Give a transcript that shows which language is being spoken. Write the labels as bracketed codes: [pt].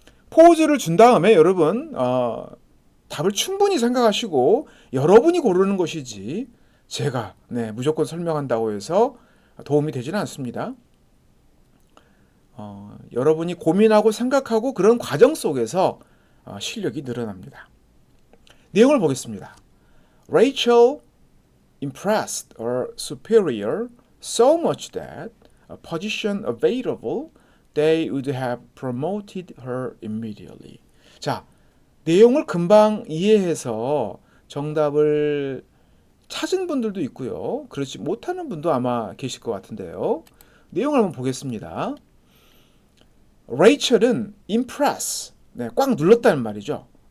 [ko] 포즈를 준 다음에 여러분 답을 충분히 생각하시고 여러분이 고르는 것이지 제가 무조건 설명한다고 해서 도움이 되지는 않습니다. 여러분이 고민하고 생각하고 그런 과정 속에서 실력이 늘어납니다. 내용을 보겠습니다. [en] Rachel impressed her superior so much that a position available, they would have promoted her immediately. [ko] 자, 내용을 금방 이해해서 정답을 찾은 분들도 있고요. 그렇지 못하는 분도 아마 계실 것 같은데요. 내용을 한번 보겠습니다. 레이첼은 impress, 꽉 눌렀다는 말이죠.